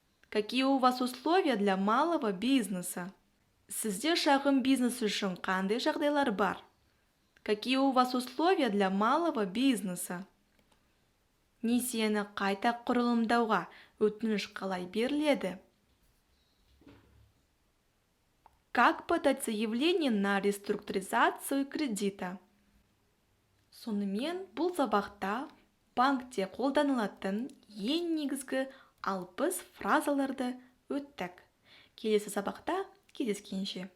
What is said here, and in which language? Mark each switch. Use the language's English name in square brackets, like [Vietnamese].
[Russian] Какие у вас условия для малого бизнеса? [Kazakh] Сізде шағын бизнес үшін қандай жағдайлар бар? [Russian] Какие у вас условия для малого бизнеса? [Kazakh] Несиені қайта құрылымдауға өтініш қалай беріледі? [Russian] Как подать заявление на реструктуризацию кредита? [Kazakh] Сонымен бұл сабақта банкте қолданылатын ең негізгі 60 фразаларды өттік. Келесі сабақта кездескенше.